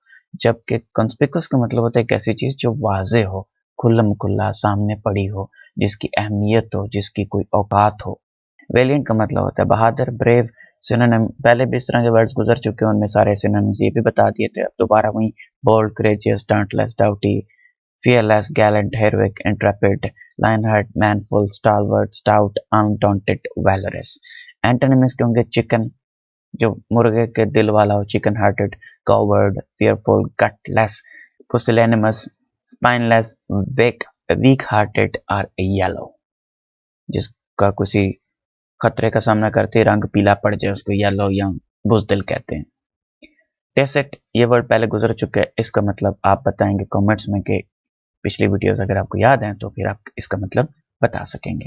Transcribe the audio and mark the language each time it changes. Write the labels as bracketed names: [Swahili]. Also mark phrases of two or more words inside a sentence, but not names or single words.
[Hindi] जबकि कॉन्स्पिकुअस का मतलब होता है एक ऐसी चीज जो वाजे हो, खुल्लम खुल्ला सामने पड़ी हो, जिसकी अहमियत हो, जिसकी कोई औकात हो। वेलिएंट का मतलब होता है बहादुर, ब्रेव। सिनोनिम पहले भी इस तरह के वर्ड्स गुजर चुके हैं, उनमें सारे सिनोनिम्स ये भी बता दिए थे। अब दोबारा वही [English] bold, courageous, dauntless, doughty, fearless, gallant, heroic, intrepid, lionheart, manful, stalwart, stout, undaunted, valorous। [Hindi] एंटोनिम्स के होंगे चिकन, जो मुर्गे के दिल वाला हो, [English] chicken hearted, coward, fearful, gutless, pusillanimous, spineless, weak hearted [Hindi] और yellow, जिसका किसी खतरे का सामना करते रंग पीला पड़ जाए उसको येलो या बुजदिल कहते हैं। टेसेट, ये वर्ड पहले गुजर चुके हैं, इसका मतलब आप बताएंगे कमेंट्स में कि पिछली वीडियोस अगर आपको याद हैं तो फिर आप इसका मतलब बता सकेंगे।